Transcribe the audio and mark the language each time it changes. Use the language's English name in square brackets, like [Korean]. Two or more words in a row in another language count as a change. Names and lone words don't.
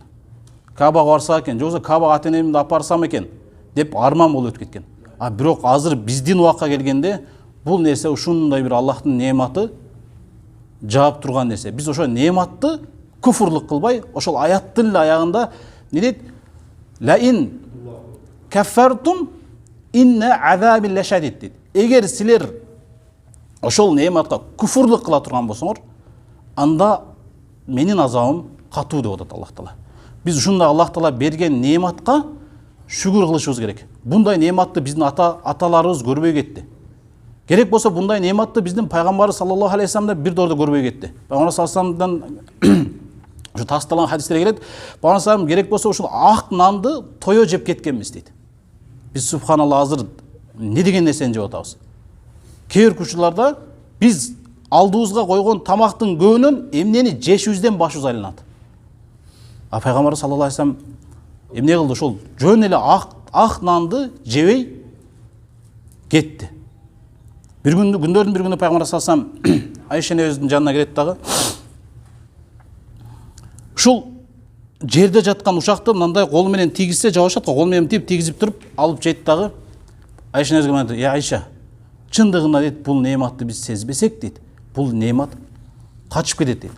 [Kyrgyz] Кабага барса экен, же болсо Кабага ата-энемди апарсам экен деп арман болуп өтүп кеткен. А бирок азыр биздин убакка келгенде бул нерсе ушундай бир Аллахтын неаматы жаап турган нерсе. Биз ошо неаматты күфүрлүк кылбай, ошол аяттын эле аягында не дейт? [Arabic] لئن كفرتم إن عذابي لشديد дейт. [Kyrgyz] Эгер силер ошол неаматка күфүрлүк кыла турган болсоңор, анда менин азабым катуу деп атат Аллах Таала. Биз ушундай Аллах Таала берген неаматка шүгүр кылышыбыз керек. Бундай неаматты биздин аталарыбыз көрбөй кетти. Керек болсо бундай неаматты биздин пайгамбарыбыз [Arabic] صلى الله عليه وسلم [Kyrgyz] да бир дордо көрбөй кетти. Пайгамбар [Arabic] صلى الله عليه وسلم [Kyrgyz] ушу тасталган хадистер келет. Пайгамбар саллаллаху керек болсо ушул ак нанды тое жеп кеткенбиз дейт. Биз субханалла азыр не деген нерсени жеп атабыз? Кээ бир учурларда биз алдыбызга койгон тамактын көбүнөн эмнени жешибизден башыбыз айланат. А пайгамбар [Arabic] صلى الله عليه وسلم [Kyrgyz] эмне кылды? Ошол жөн эле ак нанды жебей кетти. Бир күндөрдүн бир күнү пайгамбар [Arabic] صلى الله عليه وسلم [Kyrgyz] Айша энебиздин жанына келет дагы. Ушул жерде жаткан ушакты мындай кол менен тийгизсе жабышат го, кол менен тийгизип туруп алып жейт дагы. Айша энебизге айтты: "Я Айша, чындыгында дейт, бул неаматты биз сезбесек дейт, бул неамат качып кетет дейт.